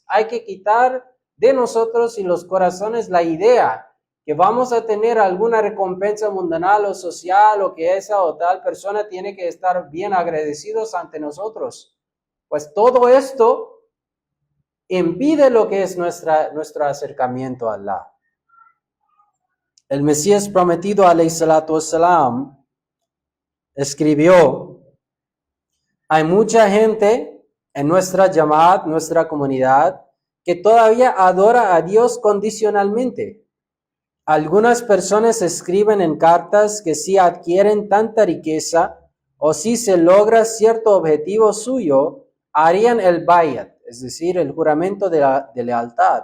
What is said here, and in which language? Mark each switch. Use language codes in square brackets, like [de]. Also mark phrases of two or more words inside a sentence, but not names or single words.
[es] Hay que quitar de nosotros y los corazones la idea que vamos a tener alguna recompensa mundanal o social o que esa o tal persona tiene que estar bien agradecidos ante nosotros. Pues todo esto impide lo que es nuestro acercamiento a Allah. El Mesías prometido, [ar] عليه الصلاة والسلام, [es] escribió: hay mucha gente en nuestra Jamaat, nuestra comunidad, que todavía adora a Dios condicionalmente. Algunas personas escriben en cartas que si adquieren tanta riqueza o si se logra cierto objetivo suyo, harían el bayat, es decir, el juramento de lealtad.